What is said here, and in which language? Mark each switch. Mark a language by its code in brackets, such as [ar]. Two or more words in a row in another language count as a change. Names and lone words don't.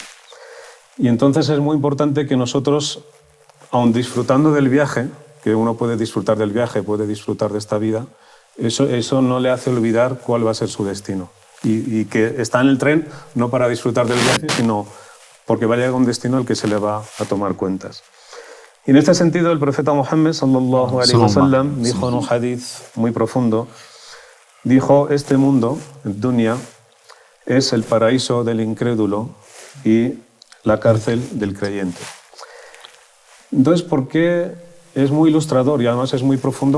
[es] Y entonces es muy importante que nosotros, aun disfrutando del viaje, que uno puede disfrutar del viaje, puede disfrutar de esta vida, eso no le hace olvidar cuál va a ser su destino. Y que está en el tren no para disfrutar del viaje, sino porque va a llegar a un destino al que se le va a tomar cuentas. Y en este sentido, el profeta Muhammad [ar] صلى الله عليه وسلم [es] dijo en un hadith muy profundo, dijo, este mundo, el dunya, es el paraíso del incrédulo y la cárcel del creyente. Entonces, ¿por qué es muy ilustrador y además es muy profundo?